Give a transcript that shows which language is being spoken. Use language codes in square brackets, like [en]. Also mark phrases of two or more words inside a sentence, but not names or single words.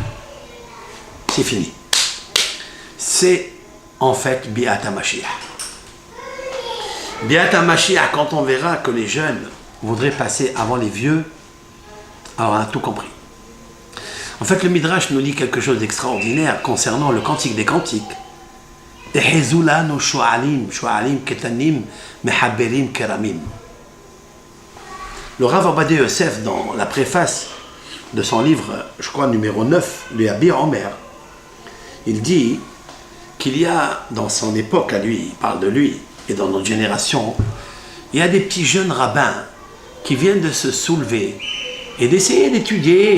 [fr] C'est fini. C'est en fait [he] ביאת המשיח. ביאת המשיח, [fr] quand on verra que les jeunes voudraient passer avant les vieux, alors on a tout compris. En fait, le Midrash nous dit quelque chose d'extraordinaire concernant le Cantique des Cantiques. [he] אחזו לנו שועלים, שועלים קטנים, מחבלים כרמים. [fr] Le Rav Ovadia Yosef, dans la préface de son livre, je crois numéro 9, le Abir Omer, il dit qu'il y a, dans son époque à lui, il parle de lui, et dans notre génération, il y a des petits jeunes rabbins qui viennent de se soulever et d'essayer d'étudier.